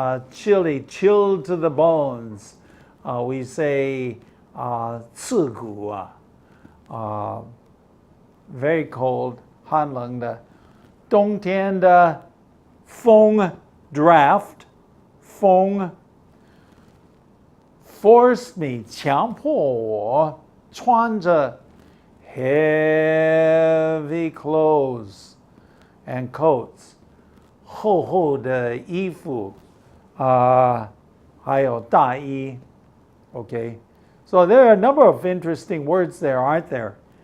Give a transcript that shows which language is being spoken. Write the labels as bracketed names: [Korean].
[English] Chilly, chilled to the bones. We say 刺骨, very cold, 寒冷的。 [Chinese] 冬天的风 draft, 风 [English] forced me, [Chinese] 强迫我穿着 [English] heavy clothes and coats, [Chinese] 厚厚的衣服。还有大衣. [English] Okay, so there are a number of interesting words there, aren't there?